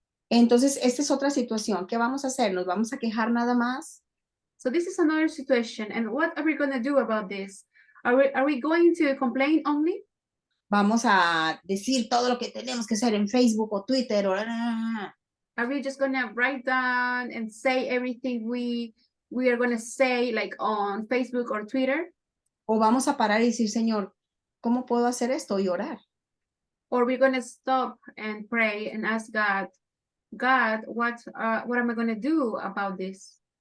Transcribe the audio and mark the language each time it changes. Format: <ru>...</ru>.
<es>Entonces, esta es otra situación. ¿Qué vamos a hacer? ¿Nos vamos a quejar nada más?</es> <en>So this is another situation. And what are we going to do about this? Are we going to complain only?</en> <es>Vamos a decir todo lo que tenemos que hacer en Facebook o Twitter.</es> <en>Are we just going to write down and say everything we are going to say, like on Facebook or Twitter?</en> <es>O vamos a parar y decir, Señor, ¿cómo puedo hacer esto? Y orar.</es> <en>Or we're going to stop and pray and ask God, what am I going to do about this?</en>